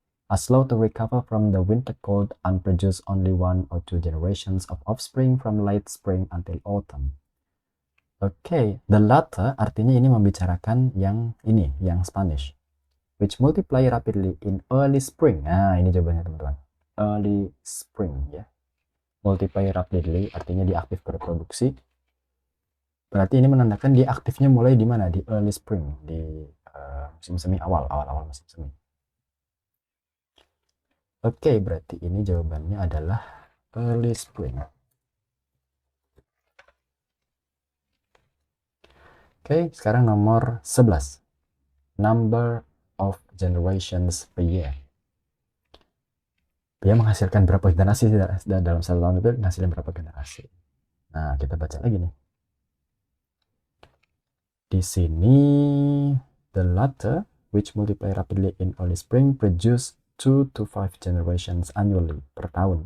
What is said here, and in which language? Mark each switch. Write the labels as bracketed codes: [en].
[en] Are slow to recover from the winter cold and produce only 1 or 2 generations of offspring from late spring until autumn. [id] Oke, the latter artinya ini membicarakan yang ini, yang Spanish. [en] Which multiply rapidly in early spring. [id] Nah, ini jawabannya teman-teman. Early spring ya. Multiply rapidly artinya dia aktif berproduksi. Berarti ini menandakan dia aktifnya mulai di mana? Di early spring, di musim semi awal musim semi. Oke, berarti ini jawabannya adalah early spring. Oke, sekarang nomor 11. [en] Number of generations per year. [id] Dia menghasilkan berapa generasi dalam satu tahun itu, menghasilkan berapa generasi. Nah, kita baca lagi nih. [en] Di sini, the latter, which multiply rapidly in early spring, produce 2 to 5 generations annually per tahun.